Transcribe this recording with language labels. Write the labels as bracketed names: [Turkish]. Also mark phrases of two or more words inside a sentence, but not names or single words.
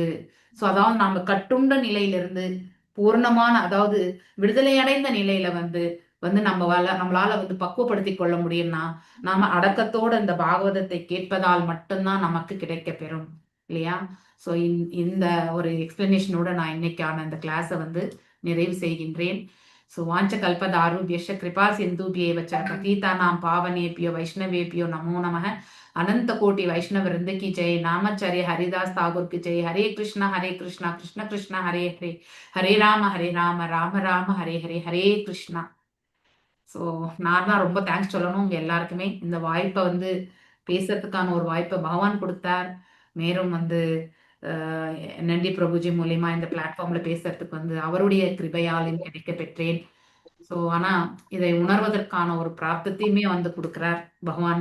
[Tamil] சோ அதாவது நாம கட்டுண்ட நிலையிலிருந்து பூர்ணமான, அதாவது விடுதலை அடைந்த நிலையில வந்து நம்மளால வந்து பக்குவப்படுத்தி கொள்ள முடியும்னா நாம அடக்கத்தோட இந்த பாகவதத்தை கேட்பதால் மட்டும்தான் நமக்கு கிடைக்க பெறும் இல்லையா? சோ இந்த ஒரு எக்ஸ்பிளனேஷனோட நான் இன்னைக்கான இந்த கிளாஸை வந்து நிறைவு செய்கின்றேன். [Sanskrit] சோ वाञ्छा कल्पतरुभ्यश्च कृपा सिन्धुभ्य एव च पतितानां पावनेभ्यो वैष्णवेभ्यो नमो नमः. [Hindi] अनंत कोटि वैष्णव वृंद की जय. नामाचार्य हरिदास ठाकुर की जय. [Sanskrit] हरे कृष्णा कृष्ण कृष्ण हरे हरे, हरे राम राम राम हरे हरे, हरे कृष्णा. [Tamil] ஸோ நான் தான் ரொம்ப தேங்க்ஸ் சொல்லணும் உங்க எல்லாருக்குமே. இந்த வாய்ப்பை வந்து பேசுறதுக்கான ஒரு வாய்ப்பை பகவான் கொடுத்தார். மேலும் வந்து நந்தி பிரபுஜி மூலியமா இந்த பிளாட்ஃபார்ம்ல பேசுறதுக்கு வந்து அவருடைய கிருபையாலும் கிடைக்க பெற்றேன். ஸோ ஆனா இதை உணர்வதற்கான ஒரு பிராப்தத்தையுமே வந்து கொடுக்குறார் பகவான்.